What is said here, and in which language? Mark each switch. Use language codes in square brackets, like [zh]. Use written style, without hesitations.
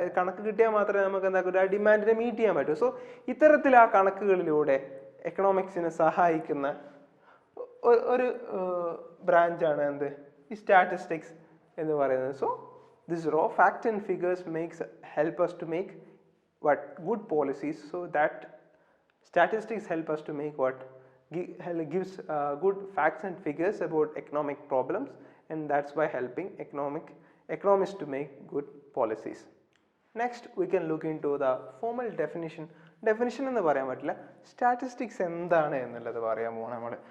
[ml] കണക്ക് കിട്ടിയാൽ മാത്രമേ നമുക്ക് എന്താക്കും, ആ ഡിമാൻഡിനെ മീറ്റ് ചെയ്യാൻ പറ്റൂ. സോ ഇത്തരത്തിൽ ആ കണക്കുകളിലൂടെ എക്കണോമിക്സിനെ സഹായിക്കുന്ന ഒരു ബ്രാഞ്ചാണ് ഈ സ്റ്റാറ്റിസ്റ്റിക്സ് എന്ന് പറയുന്നത്. [en] So this raw fact and figures help us to make good policies. So that statistics help us to make gives good facts and figures about economic problems, and that's by helping economists to make good policies. Next we can look into the formal definition [ml] എന്ന് പറയാൻ പറ്റില്ല, statistics എന്താണ് എന്നുള്ളത് പറയാൻ പോകണം നമ്മൾ.